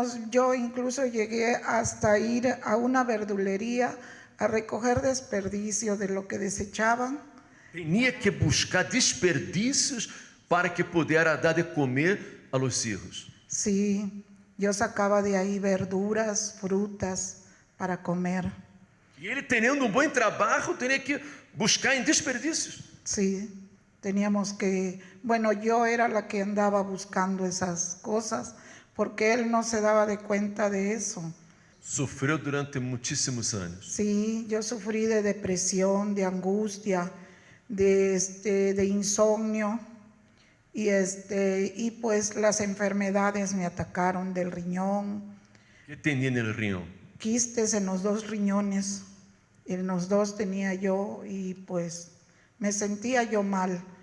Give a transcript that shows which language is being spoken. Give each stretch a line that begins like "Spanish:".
Spanish: Yo incluso llegué hasta ir a una verdulería a recoger desperdicio de lo que desechaban.
Portuguese: Tinha que buscar desperdícios para que pudesse dar de comer a los hijos.
Spanish: Sí, yo sacaba de ahí verduras, frutas para comer.
Portuguese: E ele, tendo bom trabalho, tinha que buscar em desperdícios.
Spanish: Sí, teníamos que, bueno, yo era la que andaba buscando esas cosas porque él no se daba de cuenta de eso.
Portuguese: Sofreu durante muitíssimos anos.
Spanish: Sí, yo sufrí de depresión, de angustia, de insomnio y pues las enfermedades me atacaron del riñón. ¿Qué tenía en el riñón? Quistes en los 2 riñones, en los 2 tenía yo y pues me sentía yo mal.